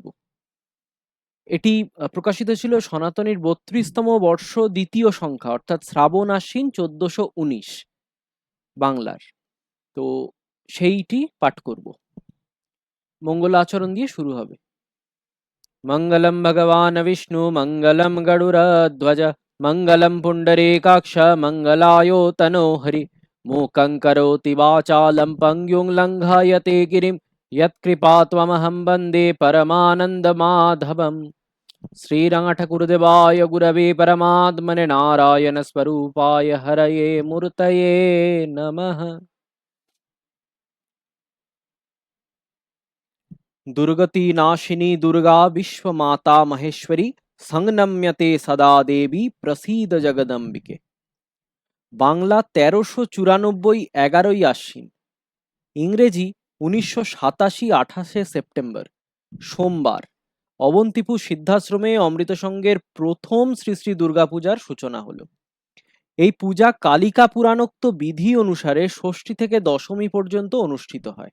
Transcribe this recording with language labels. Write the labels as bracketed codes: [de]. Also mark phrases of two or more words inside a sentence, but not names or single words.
[bn] এটি প্রকাশিত ছিল সনাতনীর ৩২তম বর্ষ দ্বিতীয় সংখ্যা, অর্থাৎ শ্রাবণ আশ্বিন ১৪১৯ বাংলার। তো সেইটি পাঠ করব। মঙ্গল আচরণ দিয়ে শুরু হবে। [sa] মঙ্গলম ভগবান বিষ্ণু মঙ্গলম গরুড়ধ্বজ মঙ্গলম পুণ্ডরীকাক্ষ মঙ্গলায় তনো হরি मूकं करोति वाचालं पङ्गुं लङ्घयते गिरिं यत्कृपात्वमहं वन्दे परमानन्दमाधवम्। श्रीरङ्गठकुरुदेवाय गुरवे परमात्मने नारायणस्वरूपाय हरये मूर्तये नमः। दुर्गति नाशिनी दुर्गा विश्वमाता महेश्वरी संनम्यते सदा देवी प्रसीद जगदम्बिके। [bn] বাংলা ১৩৯৪ ১১ই আশ্বিন, ইংরেজি ১৯৮৭ ২৮ সেপ্টেম্বর, সোমবার অবন্তিপুর সিদ্ধাশ্রমে অমৃত সঙ্গের প্রথম শ্রী শ্রী দুর্গাপূজার সূচনা হলো। এই পূজা কালিকা পুরাণোক্ত বিধি অনুসারে ষষ্ঠী থেকে দশমী পর্যন্ত অনুষ্ঠিত হয়।